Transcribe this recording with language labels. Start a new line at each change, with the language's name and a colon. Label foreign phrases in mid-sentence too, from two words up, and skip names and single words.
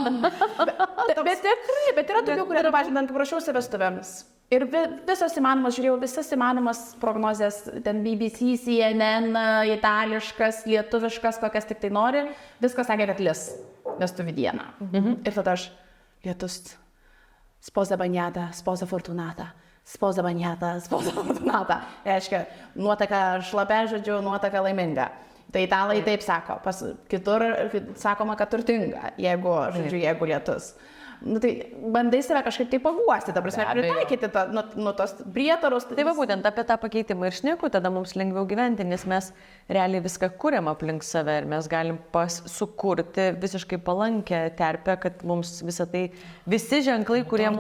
Lithuanian: Bet yra tokių, kurie, pažiūrėjau, prašiausi vestuvėmis. Ir visas įmanomas, žiūrėjau, visas įmanomas prognozės, ten BBC, CNN, itališkas, lietuviškas, kokias tik tai nori, viskas sakė, kad lis vestuvių dieną. Ir tada aš, lietus,
Italian: sposa bagnata, sposa fortunata, sposa bagnata, sposa fortunata.
Lithuanian: Reiškia, nuotaka šlapia, žodžiu, nuotaka laiminga. Tai italai taip sako, kitur sakoma, kad turtinga, jeigu lietus. Tai bandai save kažkaip tai paguosti, ta prasme, pritaikyti tos prietarus. Tai va būtent apie tą pakeitimą ir šneku, tada mums lengviau gyventi, nes mes realiai viską kuriam aplink save ir mes galim sukurti visiškai palankę terpę, kad mums visą tai, visi ženklai, kurie mums